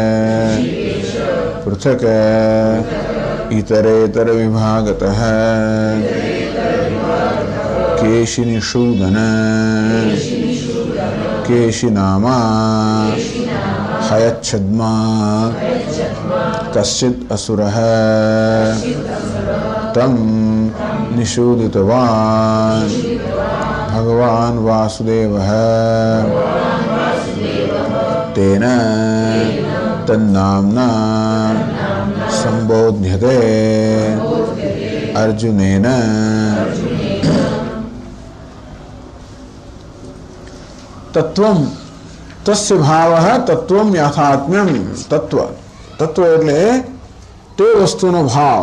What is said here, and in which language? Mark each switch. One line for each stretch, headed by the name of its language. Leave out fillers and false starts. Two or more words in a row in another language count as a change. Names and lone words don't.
Sanskrit: पृथक् इतरेतर विभागतः केशि निषूदन केशि नामा हयच्छद्मा कश्चित् असुरः तं निषूदितवान् भगवान् वासुदेवः तेन तन्नाम्ना संबोध्यते अर्जुनेन तत्वम् तस्य भावः तत्वम् यथात्म्यम् तत्व તત્વ
Gujarati: એટલે તે વસ્તુનો ભાવ